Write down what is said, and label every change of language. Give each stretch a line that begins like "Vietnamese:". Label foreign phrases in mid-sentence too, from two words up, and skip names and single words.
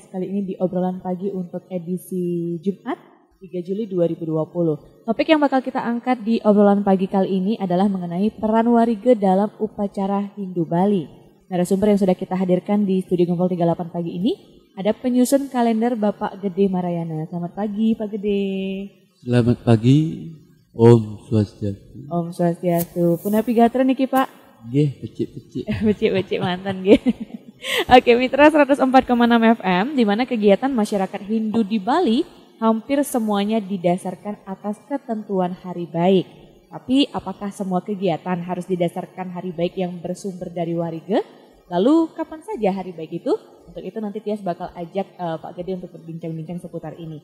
Indonesian: Kali ini di obrolan pagi untuk edisi Jumat 3 Juli 2020. Topik yang bakal kita angkat di obrolan pagi kali ini adalah mengenai peran warige dalam upacara Hindu Bali. Narasumber yang sudah kita hadirkan di Studio Gumpol 38 pagi ini ada penyusun kalender Bapak Gede Marayana. Selamat pagi Pak Gede. Selamat pagi,
Balinese: Om Swastiastu. Om Swastiastu. Punapi gatra niki Pak. Nggih, becik-becik. Becik-becik mantan nggih.
Indonesian: Oke, Mitra 104,6 FM di mana kegiatan masyarakat Hindu di Bali hampir semuanya didasarkan atas ketentuan hari baik. Tapi apakah semua kegiatan harus didasarkan hari baik yang bersumber dari warige? Lalu kapan saja hari baik itu? Untuk itu nanti Tias bakal ajak Pak Gede untuk berbincang-bincang seputar ini.